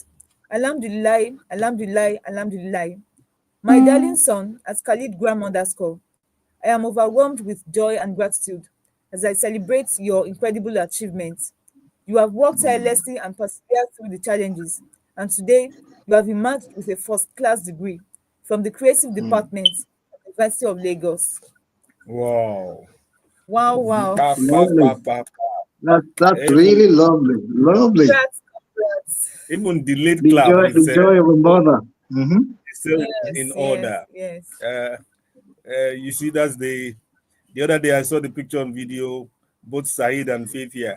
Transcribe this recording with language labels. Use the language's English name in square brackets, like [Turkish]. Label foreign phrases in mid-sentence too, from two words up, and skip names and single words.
[Arabic] الحمد لله، الحمد لله، الحمد لله. [English] My darling son, at Khalid Gram underscore, I am overwhelmed with joy and gratitude as I celebrate your incredible achievements. You have worked tirelessly and persevered through the challenges, and today you have emerged with a first class degree from the Creative Department at the University of Lagos. Wow. Wow, wow. Pa, pa, pa, Lovely. pa, pa. That's Even, really lovely. Lovely. Congrats, congrats. even the late The clap joy, the is joy of a mother. still Yes, in yes, order. yes. You see, that's the other day I saw the picture on video, both Saeed and Faith here.